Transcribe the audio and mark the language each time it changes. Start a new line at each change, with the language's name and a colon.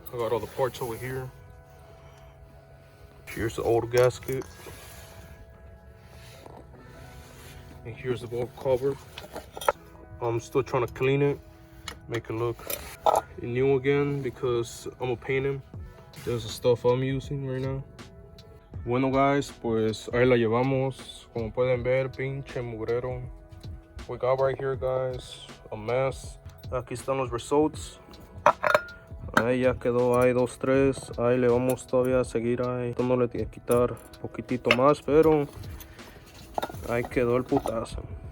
English: I got all the parts over here. Here's the old gasket, and here's the bulb cover. I'm still trying to clean it, make it look new again, because I'm gonna paint him. There's the stuff I'm using right now.
Spanish: Bueno guys, pues ahí la llevamos. Como pueden ver, pinche mugrero.
English: We got right here, guys, a mess.
Spanish: Aquí están los results. Ahí ya quedó, ahí 2, 3. Ahí le vamos todavía a seguir ahí. Esto no le tiene que quitar un poquitito más, pero ahí quedó el putazo.